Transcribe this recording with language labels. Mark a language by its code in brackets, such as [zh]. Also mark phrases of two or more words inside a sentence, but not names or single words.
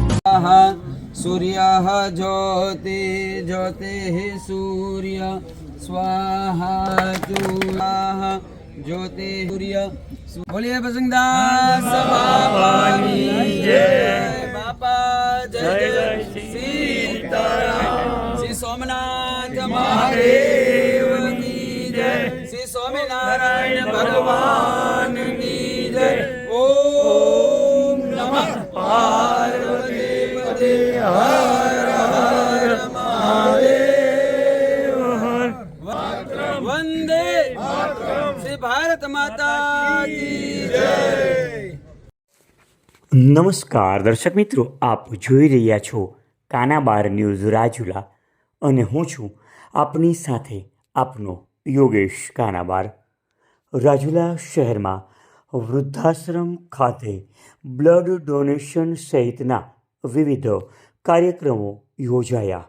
[sa] सूर्यः ज्योति ज्योतिः सूर्य स्वाहा चूलाः ज्योति सूर्य। [hi] बोलिए बजरंगदास बाबा की जय। बापा जय जय सीताराम। श्री सोमनाथ महादेव की जय। श्री स्वामीनारायण भगवान की जय। ओम नमः पार्वती पते हर हर महादेव। वंदे श्री भारत माता की जय। [gu] નમસ્કાર દર્શક મિત્રો, આપ જોઈ રહ્યા છો કાનાબાર ન્યૂઝ રાજુલા અને હું છું આપની સાથે આપનો યોગેશ કાનાબાર। રાજુલા શહેરમાં વૃદ્ધાશ્રમ ખાતે બ્લડ ડોનેશન સહિતના વિવિધ કાર્યક્રમો યોજાયા।